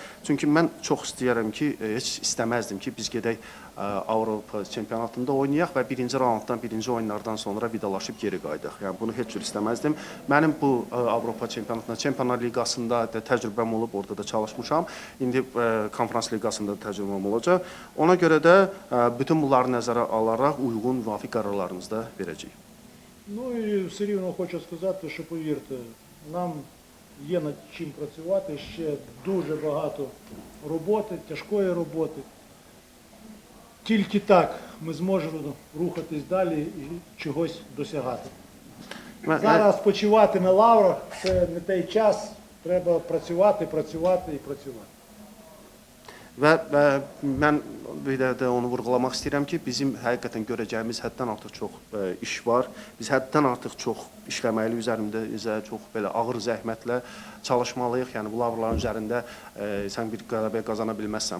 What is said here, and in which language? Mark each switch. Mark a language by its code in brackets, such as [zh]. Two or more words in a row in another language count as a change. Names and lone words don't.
[az] Çünki mən çox istəyərəm ki, heç istəməzdim ki, biz gedək Avropa çempionatında oynayaq və birinci raunddan, birinci oyunlardan sonra vidalaşıb geri qayıdaq. Yəni bunu heç cür istəməzdim. Mənim bu Avropa çempionatında, Çempionlar Liqasında da təcrübəm olub, orada da çalışmışam. İndi Konferans Liqasında da təcrübəm olacaq. Ona görə də bütün bunları nəzərə alaraq uyğun, müvafiq qərarlarımızı da verəcəyik. [uk] Ну і все рівно хочу сказати, що повірте, нам є над чим працювати, ще дуже багато роботи, тяжкої роботи. Тільки так ми зможемо рухатись далі і чогось досягати. Зараз почивати на лаврах – це не той час, треба працювати, працювати і працювати. [az] Və mən bir də onu vurğulamaq istəyirəm ki, bizim həqiqətən görəcəyimiz həddən artıq çox iş var. Biz həddən artıq çox işləməliyik üzərimizə, çox belə ağır zəhmətlə çalışmalıyıq. Yəni bu lavrların üzərində sən bir qələbə qazana bilməzsən.